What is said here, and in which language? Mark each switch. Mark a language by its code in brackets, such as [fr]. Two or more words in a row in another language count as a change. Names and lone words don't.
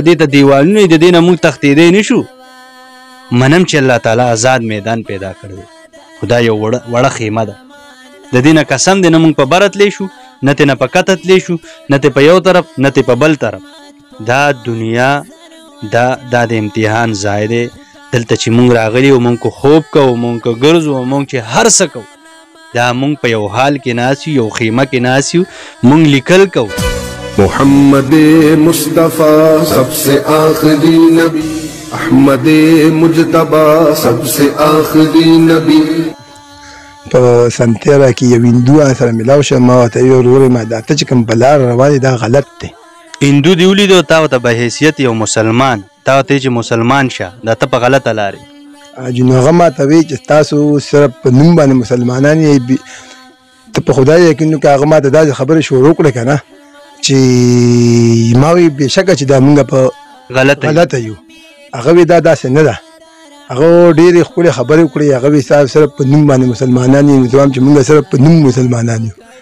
[ps] دې ته دیوالونه د دې نه موږ تښتېدی نه شو منم چې الله تعالی آزاد میدان پیدا کړی خو دا یو وړه خیمه ده د دې نه قسم دی نه موږ په بره تلی شو نه ترې نه په کته تلی شو نه ترې په یو طرف نه ترې په بل طرف دا دنیا دا د امتحان ځای دی دلته چې موږ راغلي او موږ که خوب کوو موږ که ګرځو او موږ چې هر څه کوو دا موږ په یو حال کې ناست یو یو خیمه کې ناست یو موږ لیکل کوو [ur] محمد مصطفیٰ سب سے آخری نبی احمد مجتبی سب سے آخری نبی [ps] په سنتیره کې یو هندو سره ملاو شم ما ورته ویل ورورې ما دا ته چې کوم په لار روان دی دا غلط دی هندو دې ولیدو تا ورته به حیثیت یو مسلمان تا ورته چې مسلمان شه دا ته په غلطه لارې نو هغه ماته وایي چې تاسو صرف په نوم باندې مسلمانان یې ته په خدای یقین وکړه هغه ماته داسې خبرې شروع کړې که نه چې ما وایي بېشکه چې دا موږ په غلطه یو هغه وایي دا داسې نه ده هغه ډېرې ښکلې خبرې وکړې هغه وایي صاحب صرف په نوم باندې مسلمانان یو نو زه وایم چې موږ صرف په نوم مسلمانان یو